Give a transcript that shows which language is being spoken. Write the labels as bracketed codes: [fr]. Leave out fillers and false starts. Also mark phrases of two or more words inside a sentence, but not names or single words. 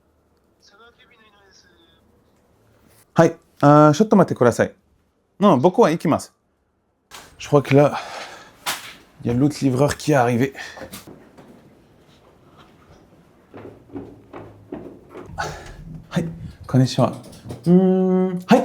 [ja] Hi, ちょっと待ってください. Non, 僕は行きます. [fr] Je crois que là, il y a l'autre livreur qui est arrivé. [ja] Hi, konnichiwa. [en] Hi.